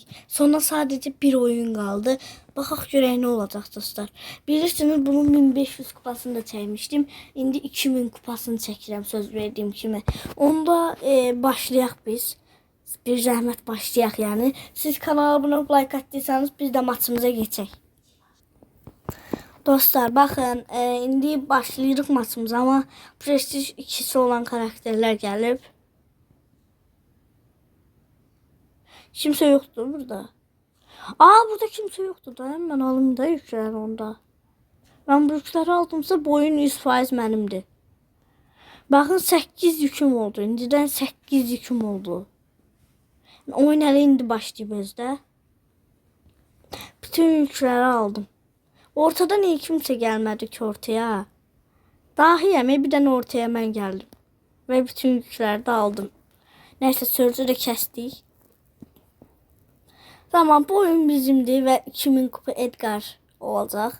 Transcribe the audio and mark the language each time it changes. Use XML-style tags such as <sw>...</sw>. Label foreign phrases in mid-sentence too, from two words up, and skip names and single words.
<tr>Sonra sadece bir oyun kaldı.</tr> <az>Baxaq görək nə olacaq dostlar. Bilirsiniz bunun 1500 kupasını da çəkmişdim. İndi 2000 kupasını çəkirəm</az> <tr>söz verdiğim kimi.</tr> <az>Onda başlayaq biz. Bir zəhmət başlayaq yani. Siz kanala abunə olub like atdıysanız biz de maçımıza geçək. Dostlar bakın indi başlayırıq maçımıza</az> <tr>ama Prestige 2'si olan karakterler gelip. Kimse yoktu burada. Burada kimse yoktu da hemen alım da yükler onda. Ben bu yükleri aldımsa boyun 100%</tr> <az>mənimdir.</az> <tr>Bakın 8 yüküm oldu. İndiden 8 yüküm oldu.</tr> <az>Oyun hələ indi başlayıb özdə.</az> <tr>Bütün yükleri aldım. Ortada niye kimse gelmedi ki ortaya? Dahiyem bir tane ortaya ben geldim. Ve bütün yükleri de aldım. Neyse sözü de kestik. Tamam bu oyun bizimdi ve 2000 kupa Edgar olacak.</tr>